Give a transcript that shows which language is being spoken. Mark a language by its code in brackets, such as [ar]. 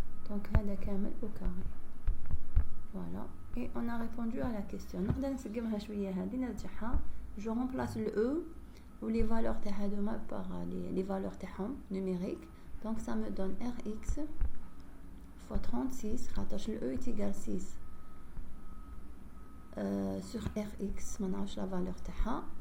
[fr] Donc [ar] هذا كامل [fr] au carré. Voilà, et on a répondu à la question. [ar] نقدر نسقمها شويه هذه نرجعها. [fr] Je remplace le E ou les valeurs [ar] تاع هذوما [fr] par les valeurs [ar] تاعهم [fr] numériques. Donc ça me donne Rx fois 36 [ar] خاطرش [fr] le E est égal 6 sur Rx [ar] ما نعرفش [fr] la valeur [ar] تاعها.